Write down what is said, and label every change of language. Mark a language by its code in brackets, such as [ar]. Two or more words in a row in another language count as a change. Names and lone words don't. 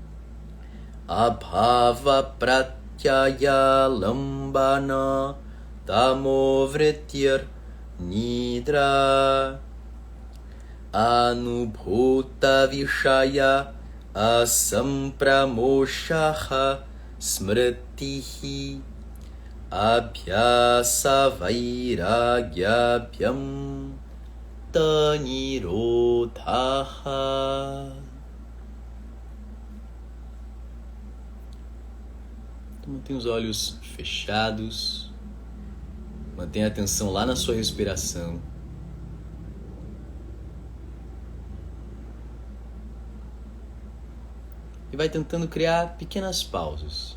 [sa] abhava pratyaya lambana tamovritir nidra anubhuta vishaya asampramoshaha smritihi abhyasa vairagyabhyam tanirodhaha. [pt] Então, mantenha os olhos fechados, mantenha a atenção lá na sua respiração. E vai tentando criar pequenas pausas.